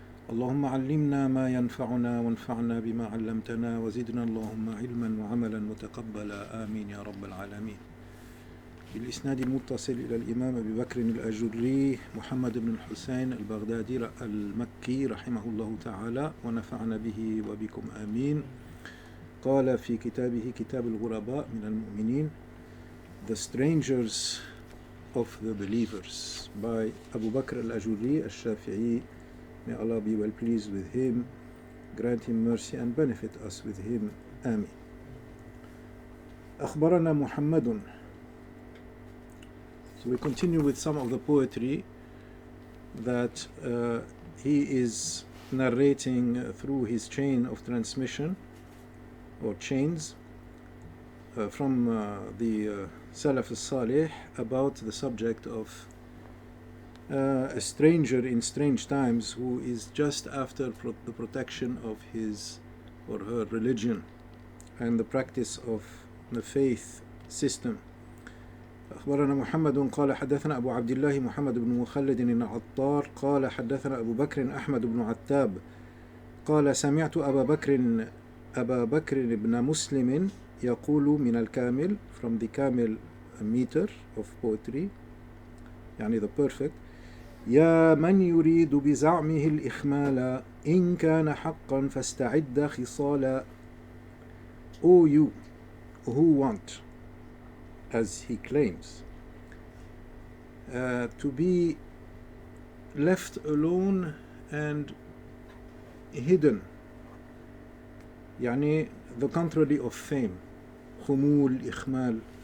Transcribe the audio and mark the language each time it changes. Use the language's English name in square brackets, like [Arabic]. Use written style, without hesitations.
[Arabic] اللهم علمنا ما ينفعنا وانفعنا بما علمتنا وزدنا اللهم علما وعملا متقبلا آمين يا رب العالمين. بالإسناد المتصل إلى الإمام أبي بكر الأجري محمد بن الحسين البغدادي المكي رحمه الله تعالى ونفعنا به وبكم آمين. قال في كتابه كتاب الغرباء من المؤمنين [English] The Strangers of the Believers [Arabic] by Abu Bakr al-Ajurri al-Shafi'i. [English] May Allah be well pleased with him, grant him mercy and benefit us with him. [Arabic] Amin. أخبرنا محمد. [English] So we continue with some of the poetry that he is narrating through his chain of transmission or chains from the Salaf al-Salih about the subject of a stranger in strange times who is just after the protection of his or her religion and the practice of the faith system. [Arabic] أخبرنا محمد قال حدثنا أبو عبد الله محمد بن مخلد العطار قال حدثنا أبو بكر أحمد بن عتاب قال سمعت أبا بكر بن مسلم يقول من الكامل [English] from the Kamil meter of poetry [Arabic] يعني [English] the perfect [Arabic] يا من يريد بزعمه الإخمال إن كان حقا فاستعد خصالا. [English] O you who want, as he claims, to be left alone and hidden, يعني the contrary of fame, خمول, إخمال.